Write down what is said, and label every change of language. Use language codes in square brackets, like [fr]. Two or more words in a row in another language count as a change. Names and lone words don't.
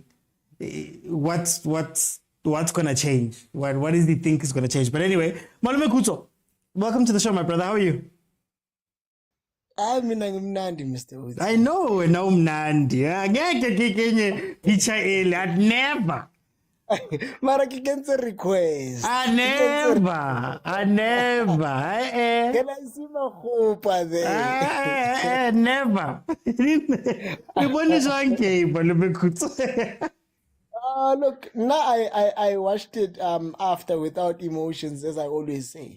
[en] What's gonna change? What does he think is gonna change? But anyway, Malume Kuto, welcome to the show, my brother. How are you? I'm Mr. Woods. I know, Mnandi. I'd never. [st] Mara ke kentse request. [en] I never. Can I see my hope there? Never. What is on game, Malume Kuto? Look, now I watched it after without emotions, as I always say.